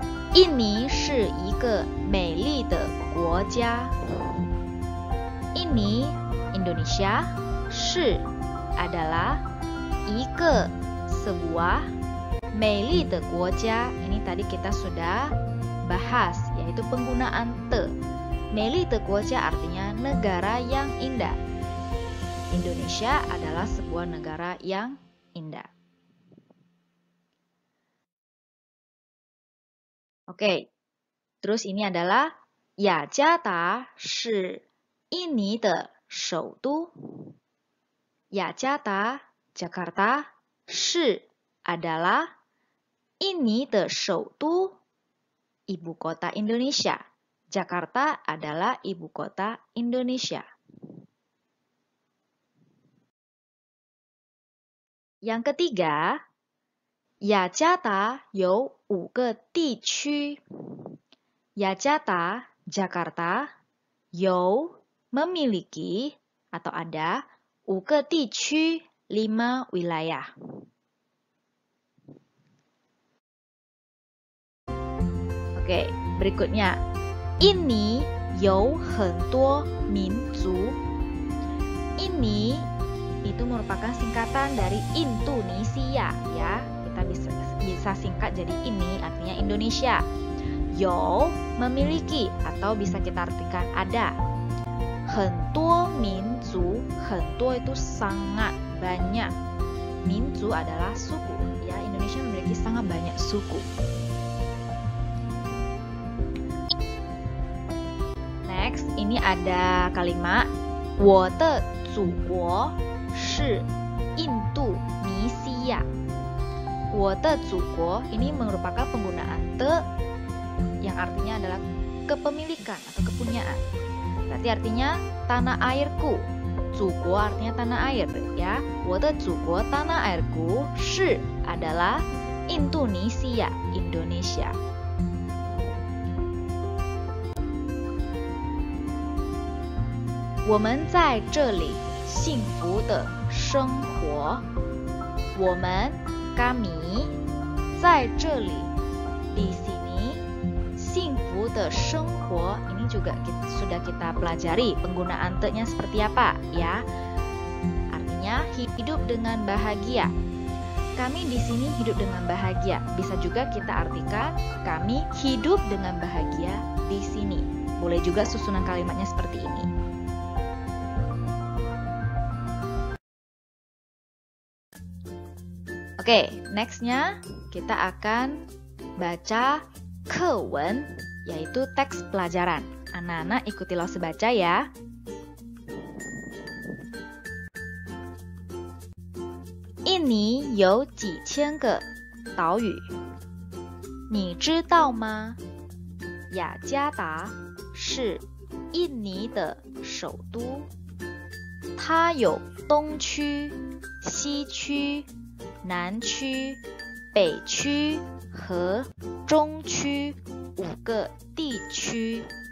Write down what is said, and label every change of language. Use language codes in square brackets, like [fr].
[zh] Ini 是一个美丽的国家. [id] Ini Indonesia, [zh] 是 [id] adalah, [zh] 一个 [id] sebuah, [zh] 美丽的国家. [id] Ini tadi kita sudah bahas, yaitu penggunaan te. [zh] 美丽的国家 [id] artinya negara yang indah. Indonesia adalah sebuah negara yang indah. Oke, terus ini adalah [zh] 雅加达是印尼的首都. 雅加达 [id] Jakarta [zh] 是 [id] adalah, [zh] 印尼的首都 [id] ibu kota Indonesia. Jakarta adalah ibu kota Indonesia. Yang ketiga, [zh] 雅加达有5个地区. 雅加达 [id] Jakarta [zh] 有 [id] memiliki atau ada [zh] 5个地区 [id] 5 wilayah. Oke, berikutnya. Ini [zh] 有很多民族. [id] Ini itu merupakan singkatan dari Indonesia, ya. Kita bisa singkat jadi ini, artinya Indonesia. Yo memiliki atau bisa kita artikan ada. [zh] 很多民族, 很多 [id] itu sangat banyak. [zh] 民族 [id] adalah suku, ya. Indonesia memiliki sangat banyak suku. Next, ini ada kalimat [zh] 我的祖国是印度尼西亚. 我的祖国 [id] ini merupakan penggunaan te yang artinya adalah kepemilikan atau kepunyaan. Berarti artinya tanah airku. [zh] 祖国 [id] artinya tanah air, ya. [zh] 我的祖国 [id] tanah airku [zh] 是 [id] adalah Indonesia, Indonesia. [zh] Women 在这里幸福的生活. Women [id] kami [zh] 在这里 [id] di sini [zh] 幸福的生活. [id] Ini juga sudah kita pelajari penggunaan te-nya seperti apa, ya. Artinya hidup dengan bahagia. Kami di sini hidup dengan bahagia. Bisa juga kita artikan kami hidup dengan bahagia di sini. Boleh juga susunan kalimatnya seperti ini. Oke, nextnya kita akan baca [zh] 课文, [id] yaitu teks pelajaran. Anak-anak ikutilah sebaca ya. [zh] Ini 有几千个岛屿，你知道吗？雅加达是印尼的首都，它有东区、西区、南区、北区和中区5个地区。